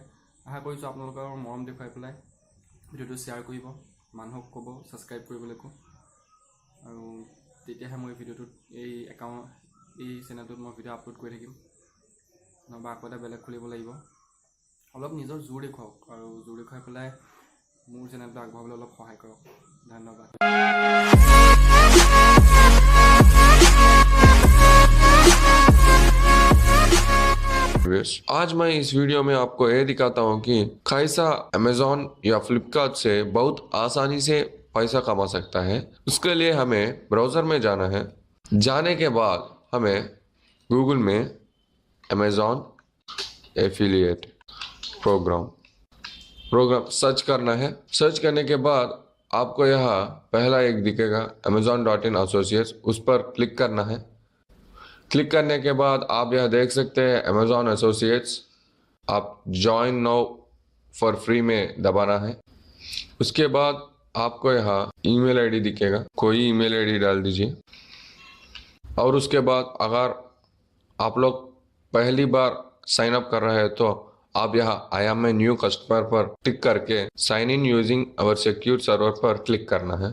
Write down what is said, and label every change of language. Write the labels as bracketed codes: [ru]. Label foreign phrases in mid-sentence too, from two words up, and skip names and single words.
[as] আশা কৰিছোঁ আপোনালোকৰ মৰম দেখুৱাই পেলাই ভিডিঅ'টো শ্বেয়াৰ কৰিব, মানুহক ক'ব ছাবস্ক্ৰাইব কৰিবলৈকো। আৰু তেতিয়াহে মই ভিডিঅ'টোত এই চেনেলটোত মই ভিডিঅ' আপলোড কৰি থাকিম, নহবা আকৌ এটা বেলেগ খুলিব লাগিব। অলপ নিজৰ জোৰ দেখুৱাওক, আৰু জোৰ দেখুৱাই পেলাই মোৰ চেনেলটো আগবঢ়াবলৈ অলপ সহায় কৰক। ধন্যবাদ। [hi] आज मैं इस वीडियो में आपको यह दिखाता हूँ कि कैसा अमेज़ॉन या फ्लिपकार्ट से बहुत आसानी से पैसा कमा सकता है। उसके लिए हमें ब्राउज़र में जाना है। जाने के बाद हमें गूगल में [en] Amazon affiliate program [hi] सर्च करना है। सर्च करने के बाद आपको यहाँ पहला एक दिखेगा amazon.in associates, उस पर क्लिक करना है। क्लिक करने के बाद आप यह देख सकते हैं अमेज़ॉन एसोसिएट्स, आप [en] join now for free [hi] में दबाना है। उसके बाद आपको यहाँ [en] email ID [hi] दिखेगा, कोई [en] email ID [hi] डाल दीजिए। और उसके बाद अगर आप लोग पहली बार [en] sign up [hi] कर रहे हैं तो आप यहाँ [en] I am a new customer [hi] पर टिक करके [en] sign in using our secure server [hi] पर क्लिक करना है।